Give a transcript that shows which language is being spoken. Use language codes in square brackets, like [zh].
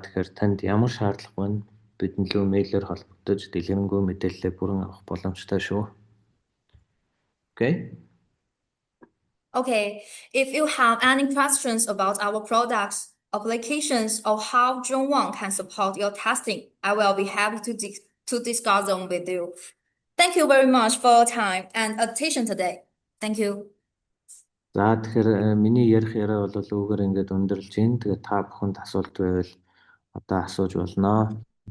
[mn] Тэгэхээр танд ямар шаардлага байна? Бидний лөө мэйлээр холбогдож дэлгэрэнгүй мэдээлэлээ бүрэн авах боломжтой шүү. [en] Okay. Okay, if you have any questions about our products, applications, or how Zhongwang can support your testing, I will be happy to discuss them with you. Thank you very much for your time and attention today. Thank you. [mn] За тэгэхээр миний ярих яриа бол үүгээр ингээд өндөрлж байна. Тэгээд та бүхэнд асуулт байвал одоо асууж болно.